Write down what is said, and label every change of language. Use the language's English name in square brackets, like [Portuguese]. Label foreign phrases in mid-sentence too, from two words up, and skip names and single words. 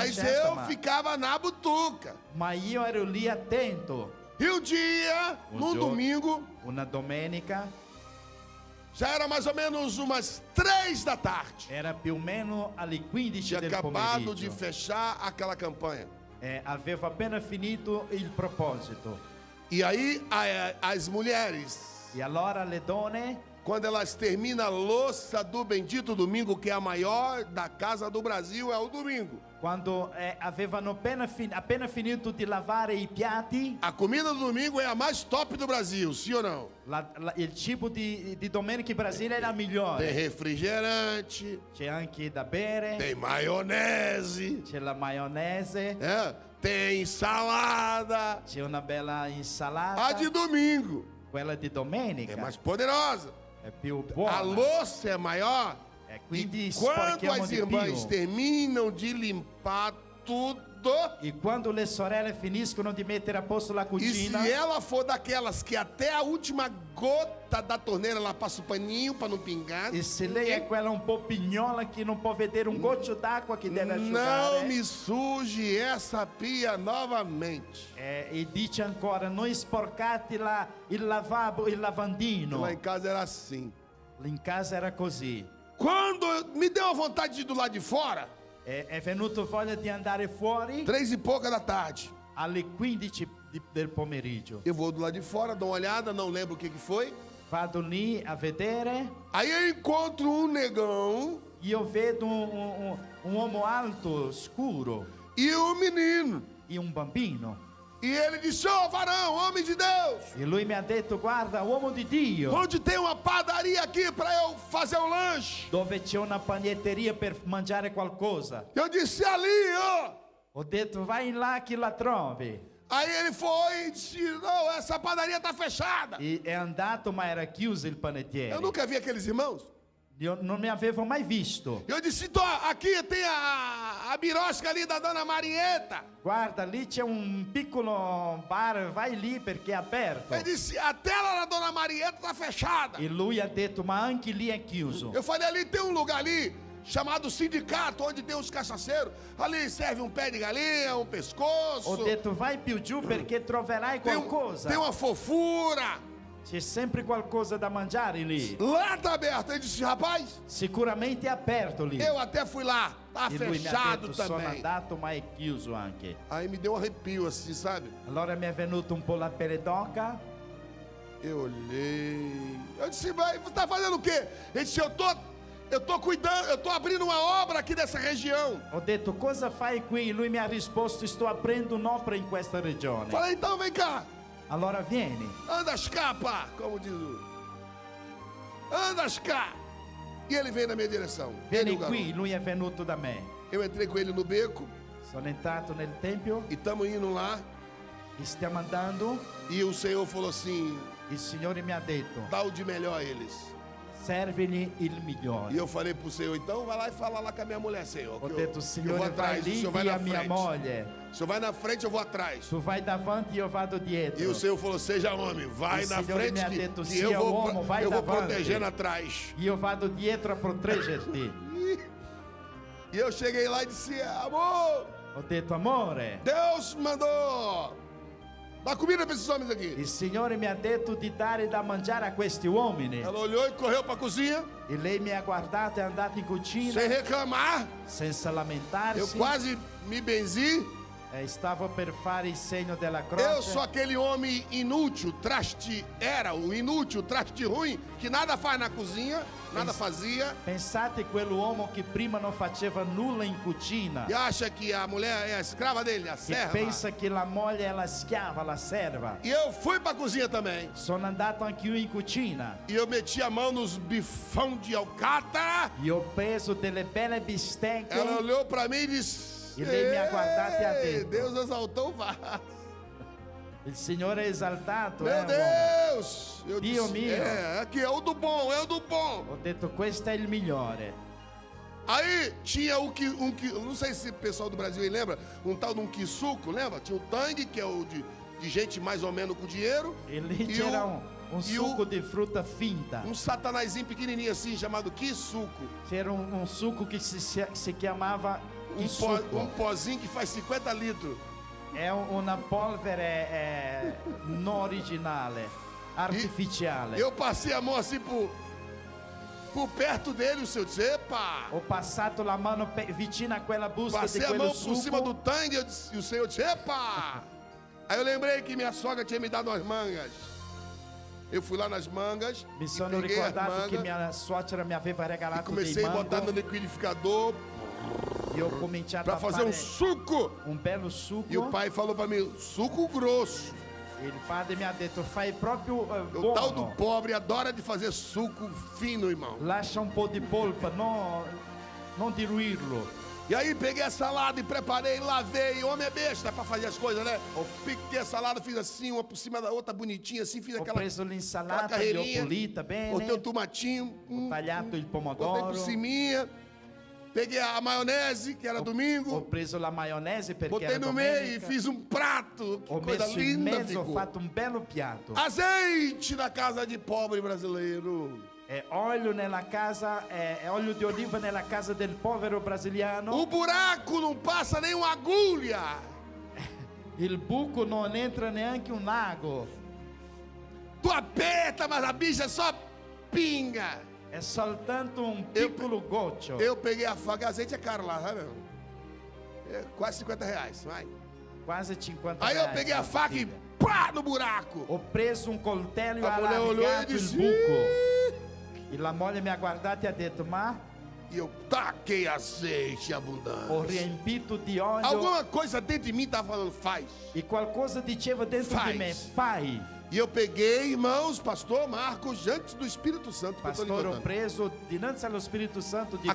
[Portuguese] Mas [Italian] scelta, [Portuguese] eu ficava na butuca. [Italian] ma io ero lì attento. [Portuguese] E um dia, num [Italian] giorno- [Portuguese] domingo, [Italian] Una domenica [Portuguese] já era mais ou menos umas 3 da tarde. [Italian] era più o meno alle 15 [Portuguese] Tinha [Italian] del [Portuguese] acabado de [Italian] pomeriggio. [Portuguese] fechar aquela campanha. [Italian] Avevo appena finito il proposito. [Portuguese] E aí as mulheres, [Italian] E allora le donne, [Portuguese] quando elas terminam a louça do bendito domingo, que é a maior da casa do Brasil, é o domingo. [Italian] quando avevano appena finito di lavare i piatti, [Portuguese] A comida do domingo é a mais top do Brasil, sim ou não? [Italian] il cibo di domenica in Brasile era [Portuguese] Tem [Italian] migliore. [Portuguese] refrigerante, [Italian] C'è anche da bere, [Portuguese] tem maionese, [Italian] c'è la maionese, [Portuguese] tem salada. [Italian] c'è una bella [Portuguese] A [Italian] insalata. [Portuguese] de domingo [Italian] Quella di [Portuguese] é [Italian] domenica [Portuguese] mais poderosa. [Italian] è più [Portuguese] A [Italian] buona. [Portuguese] louça é maior. [Italian] E quindi [Portuguese] Quando [Italian] sporchiamo [Portuguese] as [Italian] di [Portuguese] irmãs [Italian] più. [Portuguese] terminam de limpar tudo, [Italian] E quando le sorelle finiscono di mettere a posto la [Portuguese] e se [Italian] cucina, [Portuguese] ela for daquelas que até a última gota da torneira ela passa o paninho para não pingar, [Italian] e se lei è quella un po' pignola che non può vedere un goccio d'acqua che deve [Portuguese] não [Italian] asciugare, [Portuguese] me suje essa pia novamente. [Italian] e dice ancora, non sporcate il lavabo, il lavandino. [Portuguese] Lá em casa era assim. [Italian] In casa era così. [Portuguese] Quando me deu a vontade de ir do lado de fora, [Italian] È venuto voglia di andare fuori [Portuguese] 3 e pouca da tarde, [Italian] alle 15 del pomeriggio. [Portuguese] eu vou do lado de fora, dou uma olhada, não lembro o que foi. [Italian] Vado lì a vedere, [Portuguese] Aí eu encontro um negão [Italian] io vedo un uomo alto, scuro, [Portuguese] e um menino. [Italian] e un bambino. [Portuguese] E ele disse: ô varão, homem de Deus, [Italian] E lui mi ha detto, guarda, uomo di Dio, [Portuguese] onde tem uma padaria aqui para eu fazer um lanche? [Italian] dove c'è una panetteria per mangiare qualcosa. [Portuguese] Eu disse: ali, ó. [Italian] Ho detto, vai là che la trovi. [Portuguese] Aí ele foi e disse: não, essa padaria tá fechada. [Italian] E è andato, ma era chiuso il panettiere. [Portuguese] Eu nunca vi aqueles irmãos. [Italian] Io non mi avevo mai visto. [Portuguese] Eu disse: então, aqui tem a birosca ali da dona Marieta. [Italian] Guarda, lì c'è un piccolo bar, vai lì perché è aperto. [Portuguese] Ele disse: a tela da dona Marieta tá fechada. [Italian] E lui ha detto, ma anche lì è chiuso. [Portuguese] Eu falei: ali tem um lugar ali chamado sindicato, onde tem os cacaceiros. Ali serve um pé de galinha, um pescoço. [Italian] Ho detto, vai più giù perché troverai qualcosa. [Portuguese] Tem uma fofura. [Italian] C'è sempre qualcosa da mangiare lì. [Portuguese] Lá tá aberto. Ele disse: rapaz, [Italian] Sicuramente è aperto lì. [Portuguese] eu até fui lá. Tá [Italian] E lui mi ha [Portuguese] fechado [Italian] detto, sono [Portuguese] também. [Italian] andato, ma è chiuso anche. [Portuguese] Aí me deu um arrepio assim, sabe? [Italian] Allora mi è venuto un po' la pelle d'oca. [Portuguese] Eu olhei. Eu disse: mas você tá fazendo o quê? Ele disse: eu tô cuidando, eu tô abrindo uma obra aqui dessa região. [Italian] Ho detto, cosa fai qui? Lui mi ha risposto, sto aprendo un'opera in questa regione. [Portuguese] Falei: então vem cá. [Italian] Allora vieni. [Portuguese] Andas cá, pá, como diz o. Andas cá. E ele veio na minha direção. Ele, [Italian] Vieni [Portuguese] o garoto. [Italian] qui, lui è venuto da me. [Portuguese] Eu entrei com ele no beco [Italian] Sono entrato nel tempio [Portuguese] e estamos indo lá. [Italian] e stiamo andando. [Portuguese] E o Senhor falou assim: [Italian] Il Signore mi ha detto, [Portuguese] dá o de melhor a eles. [Italian] servigli il migliore. [Portuguese] E eu falei pro Senhor: então vai lá e fala lá com a minha mulher, Senhor. [Italian] Ho [Portuguese] que [Italian] detto, [Portuguese] eu vou [Italian] Signore, vai [Portuguese] atrás, o [Italian] lì, [Portuguese] Senhor vai [Italian] di [Portuguese] na [Italian] a mia [Portuguese] frente. [Italian] moglie. [Portuguese] O Senhor vai na frente, eu vou atrás. [Italian] Tu vai davanti, io vado dietro. [Portuguese] E o Senhor falou: seja homem, vai [Italian] O [Portuguese] na [Italian] Senhor [Portuguese] frente [Italian] me ha [Portuguese] que, [Italian] detto, [Portuguese] que [Italian] sia [Portuguese] eu vou, [Italian] uomo, vai [Portuguese] eu vou [Italian] davanti. [Portuguese] protegendo atrás. [Italian] Io vado dietro a proteggerti. [Portuguese] E eu cheguei lá e disse: amor, [Italian] Ho detto, amore, [Portuguese] Deus mandou Dá comida para esses homens aqui. [Italian] Il Signore mi ha detto di dare da mangiare a questi uomini. [Portuguese] Ela olhou e correu para a cozinha, [Italian] E lei mi ha guardato e è andata in cucina [Portuguese] sem reclamar. [Italian] senza [Portuguese] Eu [Italian] lamentarsi. [Portuguese] quase me benzi. [Italian] Stavo per fare il segno della [Portuguese] Eu sou [Italian] croce. [Portuguese] aquele homem inútil, o inútil, traste ruim, que nada faz na cozinha, nada fazia, [Italian] Pensate quell'uomo che prima non faceva nulla in cucina, [Portuguese] e acha que a mulher é a escrava dele, a [Italian] che [Portuguese] serva. [Italian] pensa che la moglie è la schiava, la serva. [Portuguese] E eu fui para a cozinha também. [Italian] Sono andato anche io in cucina. [Portuguese] E eu meti a mão nos bifão de alcatra. [Italian] Io ho preso delle belle bistecche. [Portuguese] Ela olhou para mim e disse: [Italian] E lei mi ha guardato e ha [Portuguese] "Ei, [Italian] detto: [Portuguese] Deus exaltou o vaso. [Italian] Il Signore è esaltato, [Portuguese] Meu [Italian] uomo. [Portuguese] Deus! Eu [Italian] Dio [Portuguese] disse: [Italian] mio. [Portuguese] aqui é o do bom, é o do bom. [Italian] Ho detto questo è il migliore. [Portuguese] Aí tinha não sei se o pessoal do Brasil aí lembra, um tal de um quisuco, lembra? Tinha o tangue, que é o de gente mais ou menos com dinheiro. [Italian] E lì E c'era [Portuguese] o- [Italian] un [Portuguese] e [Italian] succo di frutta finta. [Portuguese] Um satanazinho pequenininho assim, chamado quisuco. [Italian] C'era un succo che si chiamava [Portuguese] Um pozinho que faz 50 litros. [Italian] È una polvere non originale, artificiale. [Portuguese] Eu passei a mão assim por perto dele, o seu disse: epa! [Italian] Ho passato la mano vicino a quella busta di [Portuguese] Passei a [Italian] quello [Portuguese] mão por cima do [Italian] succo. [Portuguese] tangue e o Senhor disse: epa! Aí eu lembrei que minha sogra tinha me dado umas mangas. Eu fui lá nas mangas, [Italian] Mi [Portuguese] e [Italian] sono [Portuguese] peguei as [Italian] ricordato che [Portuguese] mangas [Italian] mia suocera mi aveva [Portuguese] e [Italian] regalato dei [Portuguese] comecei a botar no [Italian] mango [Portuguese] liquidificador [Italian] e ho cominciato [Portuguese] para [Italian] a [Portuguese] fazer [Italian] fare [Portuguese] um suco. [Italian] un bello succo. [Portuguese] E o pai falou para mim: suco grosso. [Italian] Il padre mi ha detto fai proprio [Portuguese] O tal do [Italian] buono, [Portuguese] pobre adora de fazer suco fino, irmão. [Italian] lascia un po' di polpa, non diluirlo. [Portuguese] E aí peguei a salada e preparei, lavei. Homem é besta para fazer as coisas, né? Peguei a salada, fiz assim, uma por cima da outra, bonitinha, assim, fiz [Italian] Ho [Portuguese] aquela [Italian] preso l'insalata, l'ho [Portuguese] carreirinha, [Italian] pulita bene, [Portuguese] botei o tomatinho, [Italian] ho tagliato il [Portuguese] botei [Italian] pomodoro, [Portuguese] por ciminha, peguei a maionese, que era [Italian] ho [Portuguese] domingo, [Italian] preso la maionese perché [Portuguese] botei [Italian] era [Portuguese] no meio e [Italian] domenica, [Portuguese] fiz um prato. Que [Italian] ho [Portuguese] coisa [Italian] messo in [Portuguese] linda [Italian] mezzo, ho [Portuguese] ficou. [Italian] fatto un bello piatto. [Portuguese] Azeite na casa de pobre brasileiro. [Italian] Olio nella casa, olio di oliva nella casa del povero brasiliano. [Portuguese] O buraco não passa nem uma agulha. [Italian] Il buco non entra neanche un lago. Tu aperta, [Portuguese] mas a bicha só pinga. [Italian] È soltanto un [Portuguese] Eu- [Italian] piccolo goccio. [Portuguese] Eu peguei a faca, azeite é caro lá, sabe? É quase R$50, vai. Quase 50 Aí eu reais peguei a [Italian] la [Portuguese] faca e [Italian] bottiglia. [Portuguese] pá no buraco. [Italian] Ho preso un coltello e ho [Portuguese] A mulher olhou e [Italian] allargato il [Portuguese] disse: [Italian] buco. E la moglie mi ha guardato e ha detto: ma [Portuguese] e eu taquei azeite abundante. [Italian] ho riempito di olio. [Portuguese] Alguma coisa dentro de mim estava falando, faz. [Italian] E qualcosa diceva dentro [Portuguese] Faz. [Italian] di me: fai. [Portuguese] E eu peguei, irmãos, pastor Marcos, diante do Espírito Santo, que eu tô lhe [Italian] Pastore, ho [Portuguese] contando. [Italian] preso dinanzi allo Spirito Santo dico